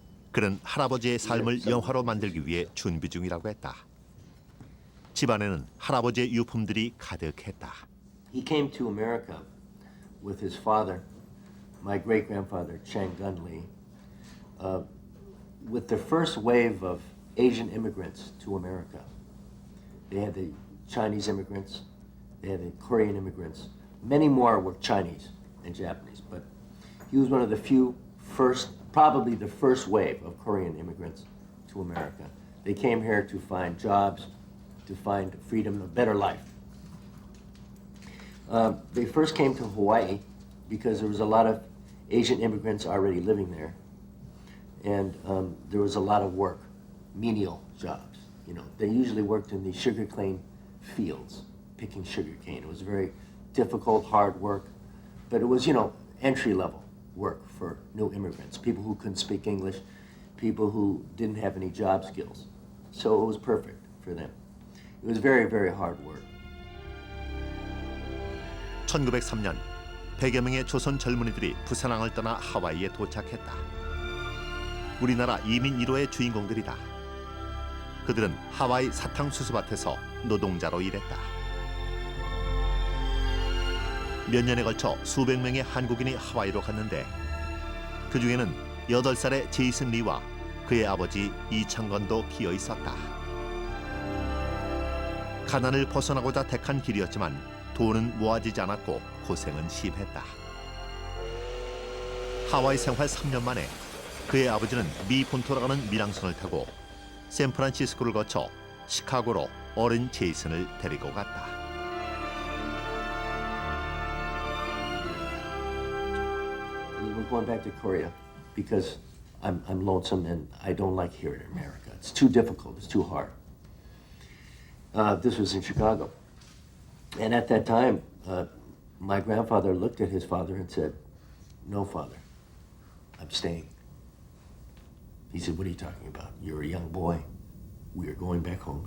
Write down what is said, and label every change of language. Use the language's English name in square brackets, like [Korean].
[Korean] 그는 할아버지의 삶을 영화로 만들기 위해 준비 중이라고 했다. 집안에는 할아버지의 유품들이 가득했다. [English] He came to America with his father, my great-grandfather, Chang Gun Lee, with the first wave of Asian immigrants to America. They had the Chinese immigrants, they had the Korean immigrants. Many more were Chinese and Japanese, but he was one of the few probably the first wave of Korean immigrants to America. They came here to find jobs, to find freedom, a better life. They first came to Hawaii because there was a lot of Asian immigrants already living there, and there was a lot of work, menial jobs. You know, they usually worked in the sugarcane fields, picking sugarcane. It was very difficult, hard work, but it was, you know, entry-level work for new immigrants, people who couldn't speak English, people who didn't have any job skills. So it was perfect for them. It was very, very hard work. [Korean] 1903년 100여 명의 조선 젊은이들이 부산항을 떠나 하와이에 도착했다. 우리나라 이민 1호의 주인공들이다. 그들은 하와이 사탕수수밭에서 노동자로 일했다. 몇 년에 걸쳐 수백 명의 한국인이 하와이로 갔는데 그 중에는 8살의 제이슨 리와 그의 아버지 이창건도 기어 있었다. 가난을 벗어나고자 택한 길이었지만 돈은 모아지지 않았고 고생은 심했다. 하와이 생활 3년 만에 그의 아버지는 미 본토로 가는 밀항선을 타고 샌프란시스코를 거쳐 시카고로 어린 제이슨을 데리고 갔다. [English] We're going back to Korea because I'm lonesome and I don't like here in America. It's too difficult. It's too hard. This was in Chicago. And at that time, my grandfather looked at his father and said, "No, father, I'm staying." He said, "What are you talking about? You're a young boy. We are going back home."